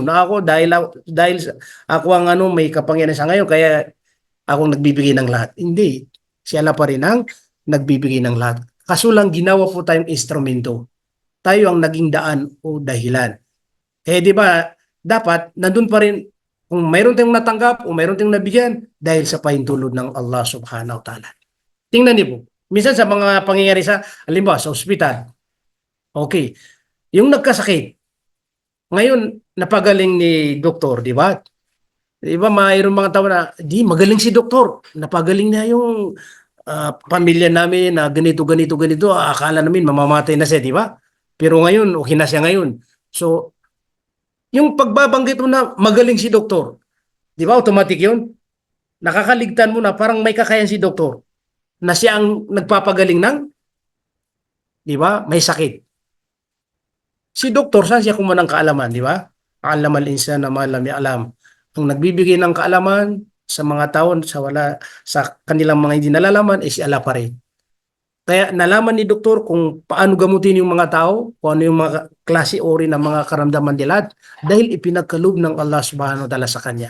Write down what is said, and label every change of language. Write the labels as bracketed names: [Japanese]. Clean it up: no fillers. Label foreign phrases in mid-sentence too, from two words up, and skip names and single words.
[Filipino] Na ako dahil ako ang may kapangyarihan sa ngayon, kaya ako nagbibigay ng lahat. Hindi. Siya pa rin ang nagbibigay ng lahat. Kaso lang ginawa po tayong instrumento. Tayo ang naging daan o dahilan. Kaya di ba, dapat nandun pa rin kung mayroon tayong natanggap o mayroon tayong nabigyan dahil sa pahintulot ng Allah [Arabic] سبحانه وتعالى. [Filipino] Tingnan niyo po. Minsan sa mga pangyayari sa, halimbawa sa ospital. Okay. Yung nagkasakit. Ngayon, napagaling ni doktor, di ba? Di ba, mayroong mga tao na, di, magaling si doktor. Napagaling na yung pamilya namin na ganito. Akala namin mamamatay na siya, di ba? Pero ngayon, okay na siya ngayon. So, yung pagbabanggit mo na magaling si doktor, di ba, automatic yun? Nakakaligtan mo na parang may kakayan si doktor na siya ang nagpapagaling ng, di ba, may sakit. Si doktor, saan siya kumuha ng kaalaman, di ba? [Arabic] علم الإنسان ما لم يعلم. [Filipino] Ang nagbibigay ng kaalaman sa mga tao sa kanilang mga hindi nalalaman is si Allah pa rin. Kaya nalaman ni doktor kung paano gamutin yung mga tao, kung ano yung mga klase ori ng mga karamdaman nila dahil ipinagkaloob ng Allah [Arabic] سبحانه وتعالى [Filipino] sa kanya.